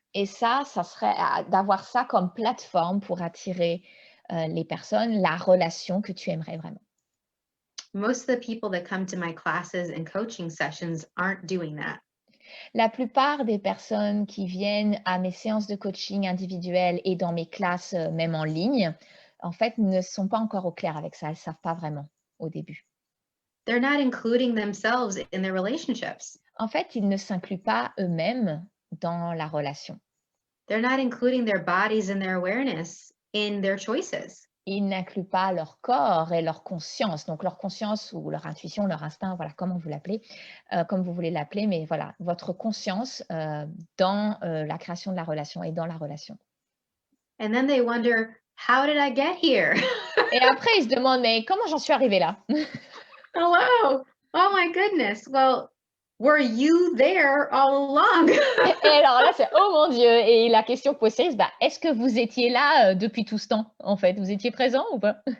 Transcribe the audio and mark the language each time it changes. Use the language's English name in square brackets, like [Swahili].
[French] Et ça serait d'avoir ça comme plateforme pour attirer, les personnes, la relation que tu aimerais vraiment. [English] Most of the people that come to my classes and coaching sessions aren't doing that. [French] La plupart des personnes qui viennent à mes séances de coaching individuelles et dans mes classes, même en ligne, en fait, ne sont pas encore au clair avec ça. Elles ne savent pas vraiment au début. [English] They're not including themselves in their relationships. [French] En fait, ils ne s'incluent pas eux-mêmes dans la relation. [English] They're not including their bodies and their awareness in their choices. [French] Ils n'incluent pas leur corps et leur conscience, donc leur conscience ou leur intuition, leur instinct, voilà, comment vous l'appelez, comme vous voulez l'appeler, mais voilà, votre conscience dans la création de la relation et dans la relation. [English] And then they wonder, how did I get here? [French] Et après, ils se demandent, mais comment j'en suis arrivée là? [English] Hello. Oh my goodness. Well, were you there all along? [French] Et alors là, c'est oh mon Dieu. Et la question que pose Siris, bah, est-ce que vous étiez là depuis tout ce temps, en fait? Vous étiez présent ou pas?